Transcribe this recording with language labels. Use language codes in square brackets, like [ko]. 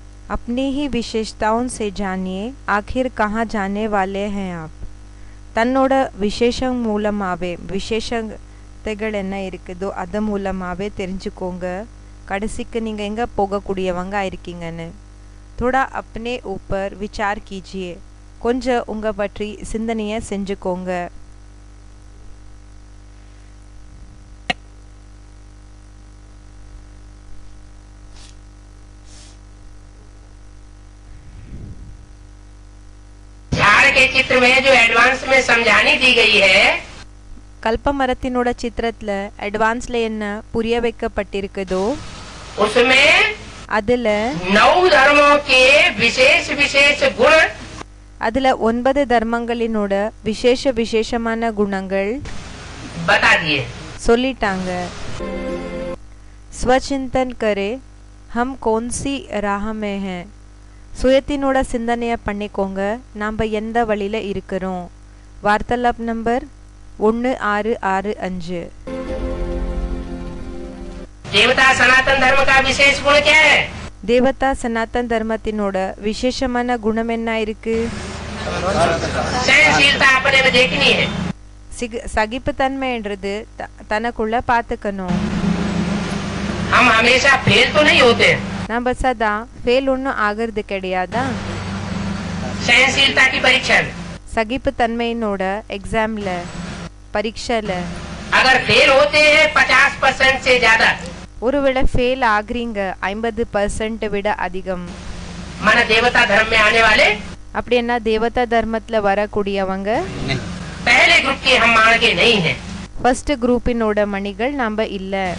[hi] अपनी ही विशेषताओं से जानिए आखिर कहाँ जाने वाले हैं आप. [ta] தன்னோட விசேஷம் மூலமாவே விசேஷத்தைகள் என்ன இருக்குதோ அது மூலமாவே தெரிஞ்சுக்கோங்க கடைசிக்கு நீங்க எங்க போகக்கூடியவங்க இருக்கீங்கன்னு. [hi] थोड़ा अपने ऊपर विचार कीजिए. [ta] கொஞ்சம் உங்க பற்றி சிந்தனையை செஞ்சுக்கோங்க. [hi] के चित्र में जो एडवांस में समझानी दी गई है [ta] கல்பமரத்தினோட சித்திரத்துல அட்வான்ஸ்ல என்ன புரிய வைக்கப்பட்டிருக்குதோ [hi] उसमें [ta] அதுல [hi] 9 धर्मों के विशेष विशेष गुण [ta] அதுல 9 தர்மங்களினோட விசேஷமான குணங்கள் [hi] बता दिए. [ta] சொல்லிட்டாங்க. [hi] स्वचिंतन करे हम कौन सी राह में हैं. [ta] சுயத்தினோட சிந்தனைய பண்ணிக்கோங்க நாம எந்த வழியில இருக்கிறோம். வார்த்தாலாப் நம்பர் 1665. [hi] देवता सनातन धर्म का विशेष गुण क्या है? [ta] தேவதா சனாதன் தர்மத்தினோட விசேஷமான குணம் என்ன இருக்கு? [hi] सहनशीलता अपने में देखनी है. [ta] சகிப்புத்தன்மைன்றது தனக்குள்ள பாத்துக்கணும். [hi] हम हमेशा फेल तो नहीं होते. [ta] நம்ம சதா ஃபெயில் ஒன்றும் ஆகிறது கிடையாதா? [hi] सहनशीलता की परीक्षा में [ta] சகிப்புத்தன்மையினோட எக்ஸாம்ல பரீட்சைல [hi] अगर फेल होते हैं 50% से ज्यादा [ta] ஒருவேளை ஃபெயில் ஆகுறீங்க 50% விட அதிகம் [hi] मन देवता धर्म में आने वाले [ta] அப்படின்னா தேவதா தர்மத்துல வரக்கூடியவங்க [hi] पहले ग्रुप के हम मान के नहीं है. [ta] ஃபர்ஸ்ட் குரூப்பினோட மணிகள் நாம இல்ல.